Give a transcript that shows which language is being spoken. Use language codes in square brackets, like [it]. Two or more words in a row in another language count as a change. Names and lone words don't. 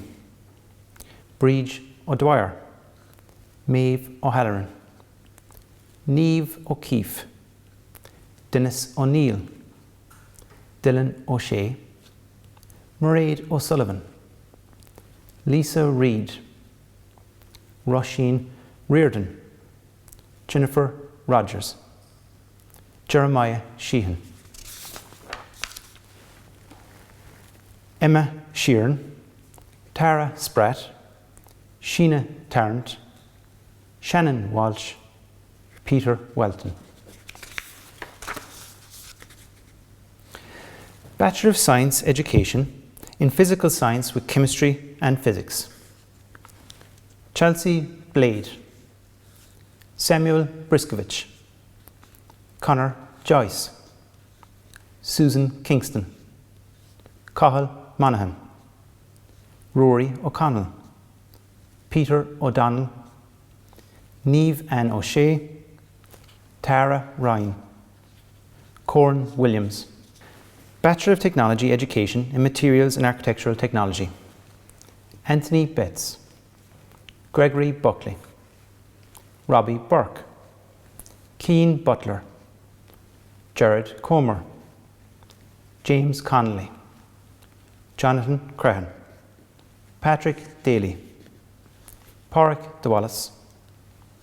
[en] Breege O'Dwyer, Maeve O'Halloran, Niamh O'Keefe, Dennis O'Neill, Dylan O'Shea, Mairead O'Sullivan, Lisa Reid, Roisin Reardon, Jennifer Rogers, Jeremiah Sheehan, Emma Sheeran, Tara Spratt, Sheena Tarrant, Shannon Walsh, Peter Welton. Bachelor of Science Education in Physical Science with Chemistry and Physics. Chelsea Blade, Samuel Briskovich, Conor Joyce, Susan Kingston, Cathal Monaghan, Rory O'Connell, Peter O'Donnell, Niamh Ann O'Shea, Tara Ryan, Corn Williams. Bachelor of Technology Education in Materials and Architectural Technology. Anthony Betts, Gregory Buckley, Robbie Burke, Keane Butler, Jared Comer, James Connolly, Jonathan Crehan, Patrick Daly, Pádraig de Wallace,